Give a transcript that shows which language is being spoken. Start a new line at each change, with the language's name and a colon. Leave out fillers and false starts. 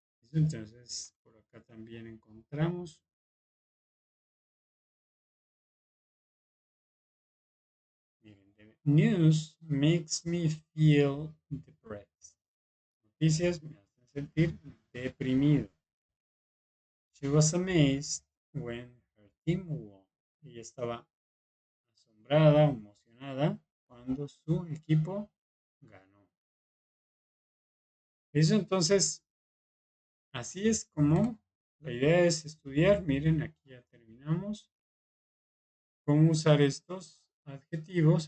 Spanish: Entonces, por acá también encontramos, miren,
English: the news makes me feel depressed.
Spanish: Noticias me hacen sentir deprimido.
English: She was amazed when her team won.
Spanish: Ella estaba asombrada, emocionada cuando su equipo ganó. Eso entonces, así es como la idea es estudiar. Miren, aquí ya terminamos. Cómo usar estos adjetivos.